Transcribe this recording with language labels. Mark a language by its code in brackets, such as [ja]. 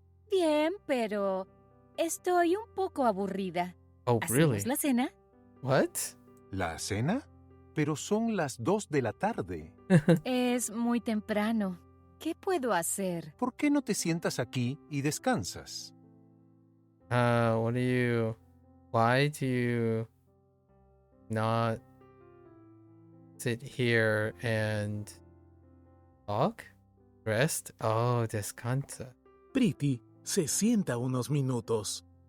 [es] Bien, pero estoy un poco aburrida. [en] Oh, really? [es] ¿Hacemos la cena? [en] What? [es] ¿La cena? Pero son las 2 de la tarde. Es muy temprano. ¿Qué puedo hacer? ¿Por qué no te sientas aquí y descansas? [en] Why do you not sit here and talk? Rest? Oh, [es] descansa. Priti se sienta unos minutos.